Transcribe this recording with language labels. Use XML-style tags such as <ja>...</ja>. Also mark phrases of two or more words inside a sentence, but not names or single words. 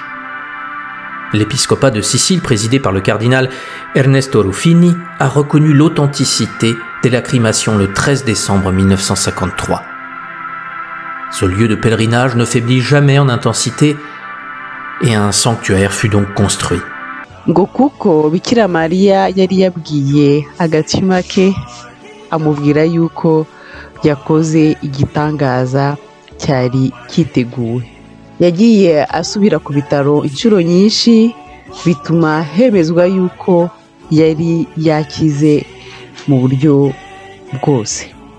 <fr>L'épiscopat de Sicile, présidé par le cardinal Ernesto Ruffini, a reconnu l'authenticité des lacrymations le 13 décembre 1953. Ce lieu de pèlerinage ne faiblit jamais en intensité et un sanctuaire fut donc construit.</fr> <rw>ngo kuko Bikira Mariya yari yabwiye agatima ke amubwira yuko yakoze igitangaza cyari kiteguwe. Yagiye asubira ku bitaro inshuro nyinshi bituma hemezwa yuko yari yakize mu buryo bwose.</rw>